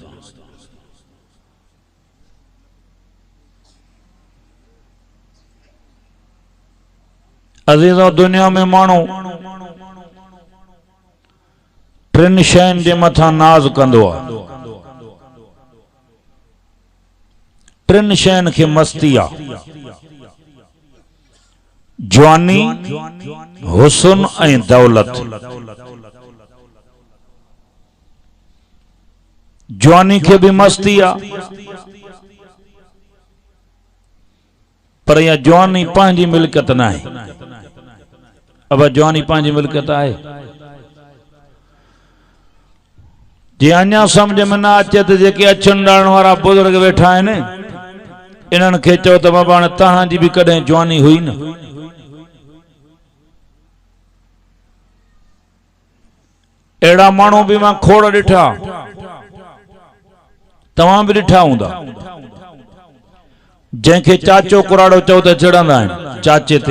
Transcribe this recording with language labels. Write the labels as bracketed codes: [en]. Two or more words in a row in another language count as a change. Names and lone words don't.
[sd] अज़ीज़ो, दुनिया में माण्हू टिन शयुनि जे मथां नाज़ कंदो आहे। टिन शयुनि खे मस्ती आहे। जवानी, हुस्न ऐं दौलत। जवानी खे भी मस्ती आहे, पर यह जवानी पंहिंजी मिल्कियत न आहे। अब जवानी पंहिंजी मिल्कियत आहे। जे अञा समझ में न अचे त जेके अछनि ॾाणण वारा बुज़ुर्ग वेठा आहिनि, इन्हनि खे चओ त बाबा हाणे तव्हांजी बि कॾहिं जवानी हुई न। अहिड़ा माण्हू बि मां खोड़ ॾिठा, तव्हां बि ॾिठा हूंदा, जंहिंखे चाचो कुराड़ो चओ त चिड़ंदा आहिनि चाचे ते।